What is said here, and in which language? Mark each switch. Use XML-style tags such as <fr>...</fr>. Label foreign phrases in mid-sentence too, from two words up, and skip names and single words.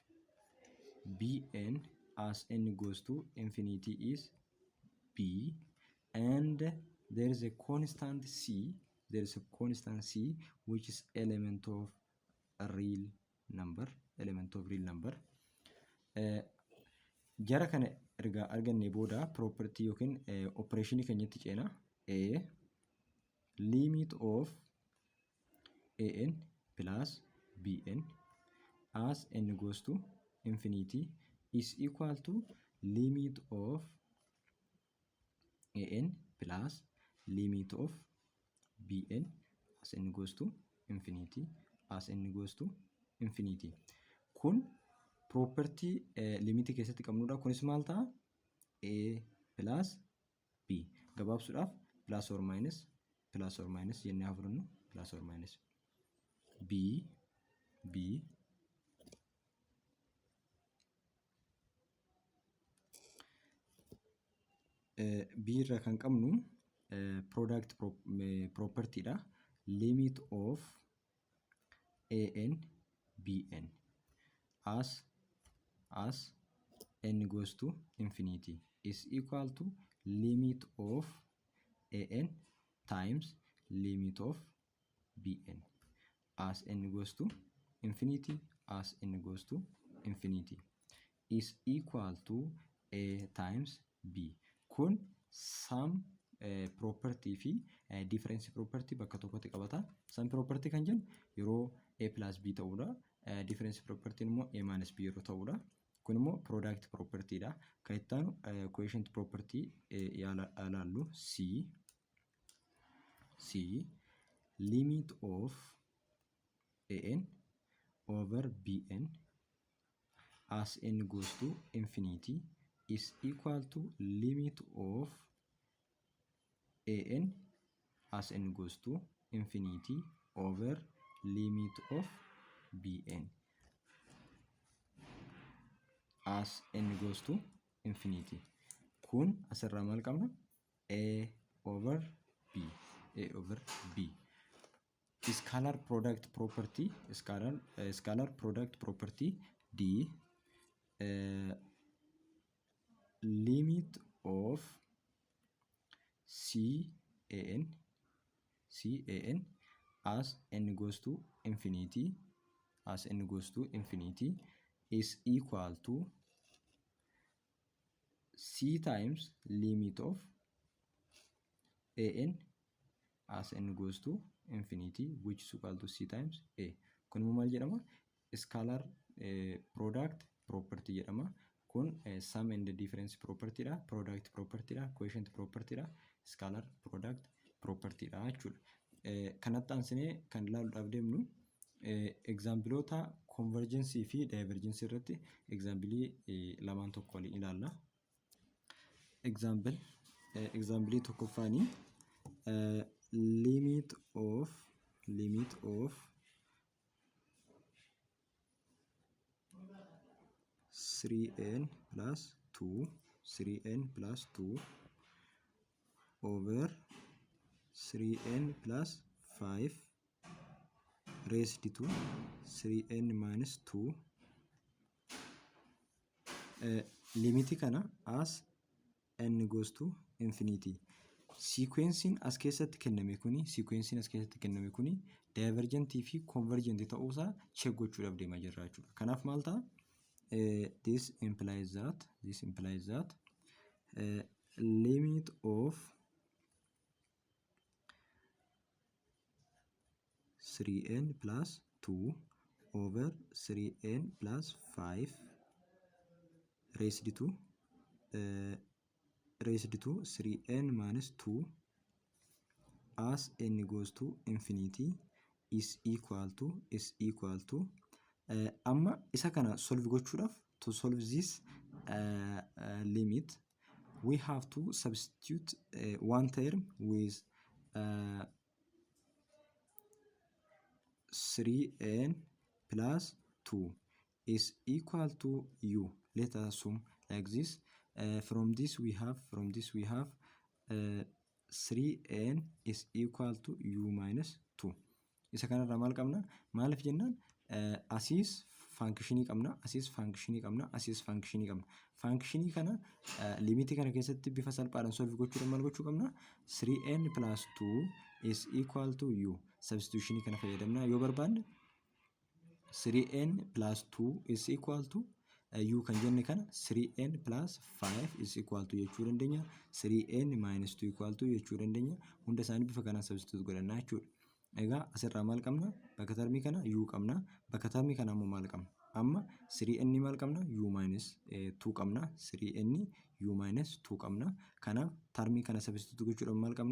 <en>bn as n goes to infinity is b, and there is a constant c, which is element of a real number,</en> <om>jara kana erga arganne booda property yookiin operation keenyatti ceena.</om> <en>A limit of an plus bn as n goes to infinity is equal to limit of an plus limit of bn as n goes to infinity,</en> <om>kun property limit keessatti qabnudha. Kunis maal ta'a?</om> <en>A plus b</en> <om>gabaabsuudhaaf</om> <en>plus or minus</en> <om>jennee haa fudhannu,</om> <en>plus or minus b b</en> <om>irra kan qabnu</om> <en>product property</en> <om>dha.</om> <en>Limit of an bn as n goes to infinity is equal to limit of an times limit of bn as n goes to infinity is equal to a times b.</en> <om>Kun</om> <en>sum property</en> <om>fi</om> <en>difference property</en> <om>bakka tokkotti qabata.</om> <en>Sum property</en> <om>kan jennu yeroo</om> <en>a plus b</en> <om>ta'udha.</om> <en>Difference property</en> <om>immoo</om> <en>a minus b</en> <om>yeroo ta'udha. Kun immoo</om> <en>product property</en> <om>dha. Kan itti aanu</om> <en>quotient property ilaallu c limit of an over bn as n goes to infinity is equal to limit of an as n goes to infinity over limit of bn as n goes to infinity.</en> <om>Kun asirraa maal qabna?</om> <en>A over b. Scalar product property d limit of can as n goes to infinity is equal to c times limit of an as n goes to infinity, which is equal to c times a.</en> <om>Kun maal jedhama?</om> <en>Scalar product property jedhama.</en> <om>Kun</om> <en>sum and difference property</en> <om>dha,</om> <en>product property</en> <om>dha,</om> <en>quotient property</en> <om>dha,</om> <en>scalar product property</en> <om>dha jechuudha. Kanatti aansinee kan ilaaluudhaaf deemnu exampleota convergence fi divergence irratti example lamaan tokko waliin ilaalla.</om> <en>Example tokkoffaanii limit of 3n plus 2 over 3n plus 5 raised to 3n minus 2 limit kana as n goes to infinity.</en> <om>Sequencing as keessatti kenname kuni divergent fi convergent ta'uusaa check gochuudhaaf deemaa jirra jechuudha. Kanaaf maal ta'a?</om> <en>This implies that limit of 3n plus 2 over 3n plus 5 raised to 3n minus 2 as n goes to infinity is equal to</en> <om>amma isa kana solve gochuudhaaf,</om> <en>to solve this limit we have to substitute one term with 3n plus 2 is equal to u. Let us assume like this. From this we have 3n is equal to u minus 2.</en> <om>Isa kanarraa maal qabna? Maaliif jennaan asiis faankishinii qabna, asiis faankishinii qabna, asiis faankishinii qabna. Faankishinii kana limitii kana keessatti bifa salphaadhaan solve gochuudhaan maal gochuu qabna?</om> <en>3n plus 2 is equal to u.</en> <om>Substitutionii kana fayyadamna yoo barbaanne</om> <en>3n plus 2 is equal to u</en> <om>kan jenne kana</om> <en>3n plus 5 is equal to</en> <om>jechuu dandeenya.</om> <en>3n minus 2 equal to</en> <om>jechuu dandeenya. Hunda isaanii bifa kanaan substitute godhannaa jechuudha. Egaa asirraa maal qabna? Bakka termii kana u qabna. Bakka termii kana ammoo maal qabna? Amma 3n maal qabna?</om> <en>u minus 2</en> <om>qabna. 3n</om> <en>u minus 2</en> <om>qabna. Kanaaf termii kana substitute gochuudhaan maal qabna?</om>